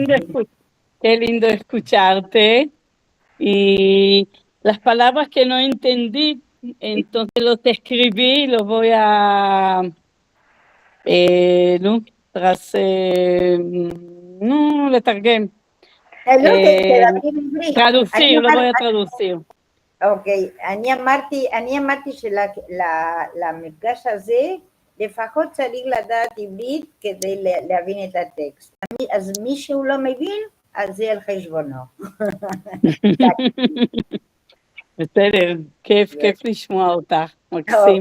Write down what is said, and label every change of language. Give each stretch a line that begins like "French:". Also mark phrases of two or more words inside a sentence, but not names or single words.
Spanish: lindo, qué lindo escucharte. Y las palabras que no entendí, entonces los escribí y los voy a ¿no? Tras no לתרגם, traducir, lo voy a traducir.
Hebrew: אוקיי, אני אמרתי למפגש הזה, לפחות צריך לדעת עברית כדי להבין את הטקסט. אז מי שהוא לא מבין, אז זה על חשבונו. בסדר, כיף לשמוע אותך, מקסים.